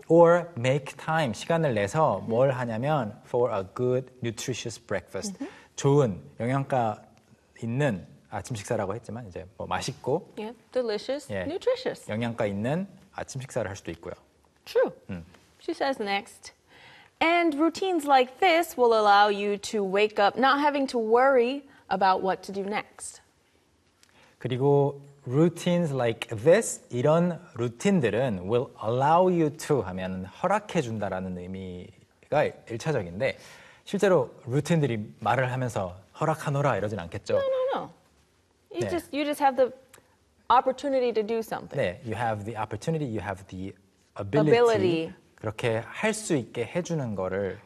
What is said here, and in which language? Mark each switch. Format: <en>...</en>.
<en>Or make time</en> <ko>시간을 내서 뭘 하냐면</ko> <en>for a good nutritious breakfast</en> <ko>좋은 영양가 있는 아침 식사라고 했지만 이제 뭐 맛있고</ko> <en>yeah, delicious,</en> <ko>예,</ko> <en>nutritious</en> <ko>영양가 있는 아침 식사를 할 수도 있고요.</ko> <en>True. She says next. And routines like this will allow you to wake up not having to worry about what to do next.</en> <ko>그리고</ko> <en>routines like this,</en> <ko>이런 루틴들은</ko> <en>will allow you to</en> <ko>하면 허락해 준다라는 의미가 1차적인데 실제로 루틴들이 말을 하면서 허락하노라 이러진 않겠죠?</ko> <en>No, no, no. You,</en> <ko>네.</ko> <en>just, you just have the opportunity to do something.</en> <ko>네,</ko> <en>you have the opportunity, you have the ability. ability.</en> <ko>그렇게 할 수 있게 해주는 거를</ko>